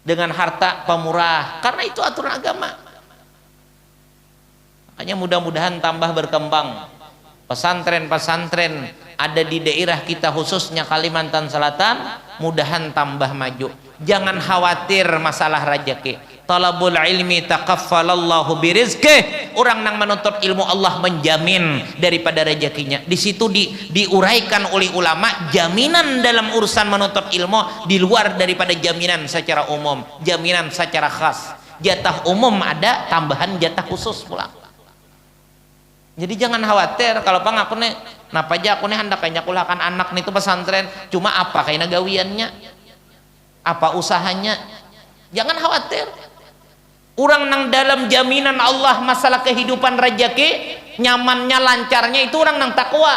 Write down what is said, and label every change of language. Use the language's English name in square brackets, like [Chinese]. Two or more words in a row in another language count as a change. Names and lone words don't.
[Indonesian] dengan harta pamurah, karena itu aturan agama. Makanya mudah-mudahan tambah berkembang pesantren-pesantren ada di daerah kita, khususnya Kalimantan Selatan, mudahan tambah maju. Jangan khawatir masalah rezeki. [Arabic] طلب العلم تكفل الله برزقه. [Indonesian] Orang yang menuntut ilmu Allah menjamin daripada rezekinya. Di situ diuraikan oleh ulama jaminan dalam urusan menuntut ilmu di luar daripada jaminan secara umum, jaminan secara khas. Jatah umum ada, tambahan jatah khusus pula. [Banjar] Jadi jangan khawatir kalau pang aku nih, napa aja aku nih hendak nyakulahkan anak nih itu pesantren, cuma apa kayak gawiannya, apa usahanya, jangan khawatir. Orang nang dalam jaminan Allah masalah kehidupan rezeki, nyamannya lancarnya itu orang nang takwa.